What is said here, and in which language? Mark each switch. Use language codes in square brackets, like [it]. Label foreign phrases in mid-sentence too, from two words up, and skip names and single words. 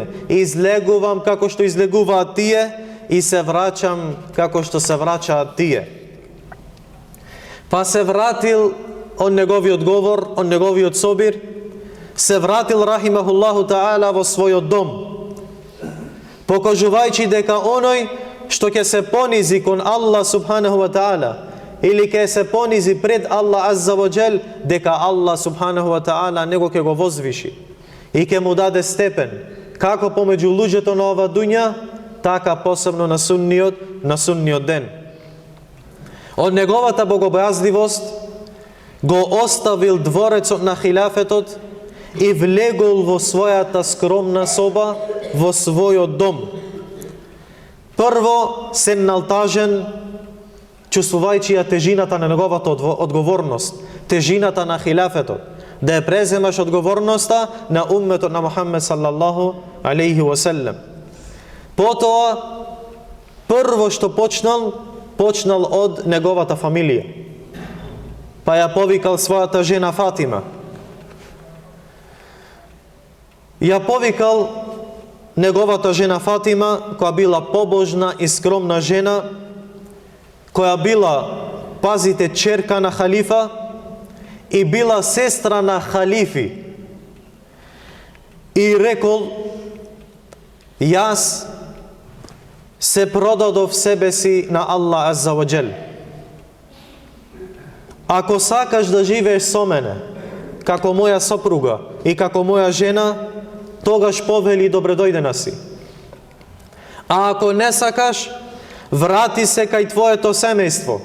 [mk] Излегувам како што излегуваат тие и се враќам како што се враќаат тие. Па се вратил од неговиот говор, од неговиот собир, се вратил [ar] رحمه الله تعالى [mk] во својот дом, покажувајќи дека оној што ќе се понизи кон Аллах [ar] سبحانه وتعالى [mk] или ќе се понизи пред Аллах [ar] عز وجل, [mk] дека Аллах [ar] سبحانه وتعالى [mk] него ќе го возвиши и ќе му даде степен како помеѓу луѓето на ова дуња, така посебно на судниот ден. Од неговата богобојазливост го оставил дворецот на хилафетот и влегол во својата скромна соба, во својот дом. Прво седнал тажен, чувствувајќи ја тежината на неговата одговорност, тежината на хилафетот, да ја преземаш одговорноста на умметот на Мухаммед [ar] صلى الله عليه وسلم. [mk] Потоа, прво што почнал од неговата фамилија. Па ја повикал својата жена Фатима. Ја повикал неговата жена Фатима, која била побожна и скромна жена, која била, пазите, черка на халифа и била сестра на халифи. И рекол: јас се продадов себе си на Аллах [ar] عز وجل. [mk] Ако сакаш да живееш со мене, како моја сопруга и како моја жена, тогаш повели добредојдена си. А ако не сакаш, врати се кај твоето семејство.